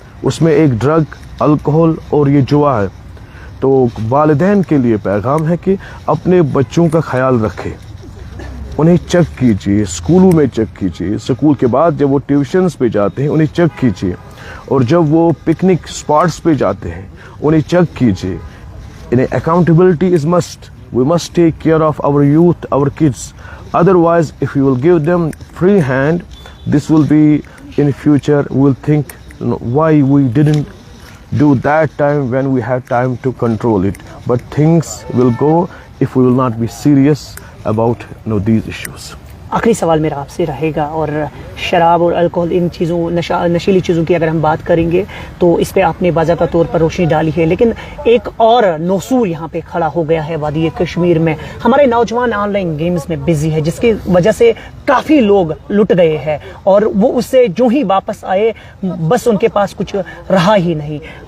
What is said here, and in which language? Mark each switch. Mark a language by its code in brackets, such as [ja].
[ur] اس میں ایک drug, alcohol اور یہ جوا ہے. تو والدین کے لیے پیغام ہے کہ اپنے بچوں کا خیال رکھیں, انہیں چیک کیجیے, اسکولوں میں چیک کیجیے, اسکول کے بعد جب وہ ٹیوشنز پہ جاتے ہیں انہیں چیک کیجیے, اور جب وہ پکنک اسپاٹس پہ جاتے ہیں انہیں چیک کیجیے. انہیں [en] Accountability is must. We must take care of our youth, our kids. Otherwise if you will give them free hand, this will be in future we will think why we didn't do that time when we had time to control it. But things will go if we will not be serious about these issues. [ur] آخری سوال میرا آپ سے رہے گا, اور شراب اور alcohol ان چیزوں نشیلی چیزوں کی اگر ہم بات کریں گے تو اس پہ آپ نے باضابطہ طور پر روشنی ڈالی ہے, لیکن ایک اور نوسور یہاں پہ کھڑا ہو گیا ہے وادی کشمیر میں. ہمارے نوجوان آن لائن گیمز میں بزی ہے, جس کی وجہ سے کافی لوگ لٹ گئے ہیں, اور وہ اس سے جو ہی واپس آئے بس ان کے پاس کچھ رہا ہی نہیں.